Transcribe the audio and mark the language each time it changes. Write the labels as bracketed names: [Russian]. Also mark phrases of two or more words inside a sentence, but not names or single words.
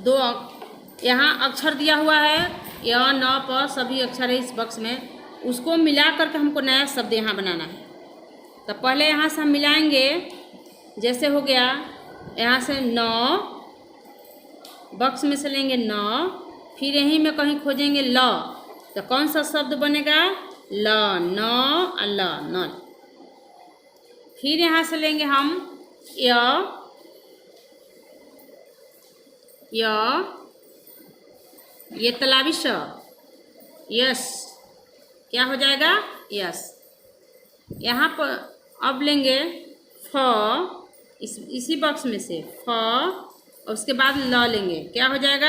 [Hindi] दो यहाँ अक्षर दिया हुआ है, य न प सभी अक्षर है इस बॉक्स में, उसको मिला करके हमको नया शब्द यहाँ बनाना है। तो पहले यहाँ से हम मिलाएंगे, जैसे हो गया यहाँ से न, बॉक्स में से लेंगे न, फिर यहीं में कहीं खोजेंगे ल, तो कौन सा शब्द बनेगा? ल, न ल, न। फिर यहाँ से लेंगे हम य, ये तलाबी श, यस, क्या हो जाएगा? यस। यहाँ पर अब लेंगे फ, इसी बॉक्स में से फ, और उसके बाद ल लेंगे, क्या हो जाएगा?